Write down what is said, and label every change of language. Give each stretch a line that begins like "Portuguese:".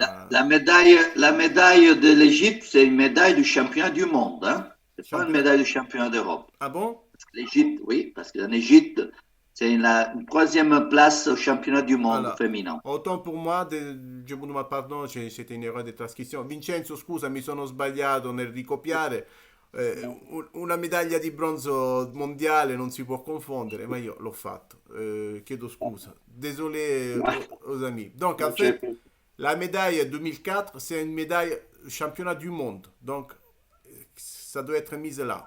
French: La médaille de l'Égypte, c'est une médaille du championnat du monde. Hein? C'est pas une médaille du championnat d'Europe. Ah bon? L'Égypte, oui, parce qu'en Égypte, c'est une troisième place au championnat du monde
Italian: Allora,
French: féminin. autant pour moi, je vous demande pardon, c'était une erreur
Italian: di trascrizione. Vincenzo, scusa, mi sono sbagliato nel ricopiare. Una medaglia di bronzo mondiale non si può confondere, ma io l'ho fatto. Chiedo scusa.
French: Désolé aux amis. Donc, en fait, la médaille 2004, c'est une médaille championnat du monde. Donc, ça doit être mise là.